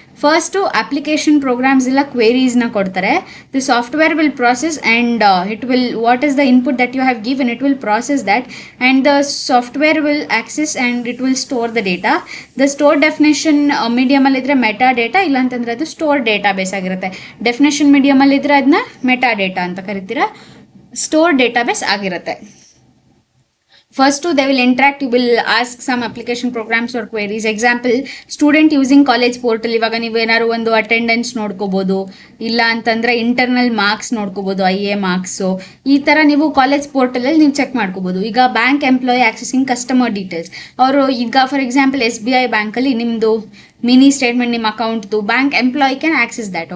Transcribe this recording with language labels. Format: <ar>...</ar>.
<en>first application programs</en> <kn>ಇಲ್ಲ ಕ್ವೇರೀಸ್ನ ಕೊಡ್ತಾರೆ.</kn> <en>The software will process and it will, what is the input that you have given, it will process that and the software will access and it will store the data.</en> <kn>The store definition ಮೀಡಿಯಮಲ್ಲಿದ್ದರೆ meta data, ಇಲ್ಲಾಂತಂದರೆ ಅದು store data base ಆಗಿರುತ್ತೆ. Definition ಮೀಡಿಯಮಲ್ಲಿದ್ದರೆ ಅದನ್ನ meta data ಅಂತ ಕರಿತೀರಾ, store database ಆಗಿರುತ್ತೆ.</kn> <en>First two, they will interact, you will ask some application programs or queries.</en> <kn>Example,</kn> <en>student using college portal,</en> <kn>ಇವಾಗ ನೀವು ಏನಾದ್ರು ಒಂದು ಅಟೆಂಡೆನ್ಸ್ ನೋಡ್ಕೋಬೋದು, ಇಲ್ಲ ಅಂತಂದರೆ ಇಂಟರ್ನಲ್ ಮಾರ್ಕ್ಸ್ ನೋಡ್ಕೋಬೋದು, IA ಮಾರ್ಕ್ಸು, ಈ ಥರ ನೀವು ಕಾಲೇಜ್ ಪೋರ್ಟಲಲ್ಲಿ ನೀವು ಚೆಕ್ ಮಾಡ್ಕೋಬೋದು. ಈಗ bank employee accessing customer details, ಅವರು ಈಗ ಫಾರ್ ಎಕ್ಸಾಂಪಲ್ SBI ಬ್ಯಾಂಕಲ್ಲಿ ನಿಮ್ಮದು ಮಿನಿ ಸ್ಟೇಟ್ಮೆಂಟ್, ನಿಮ್ಮ ಅಕೌಂಟ್ದು,</kn> <en>Bank employee can access that.</en>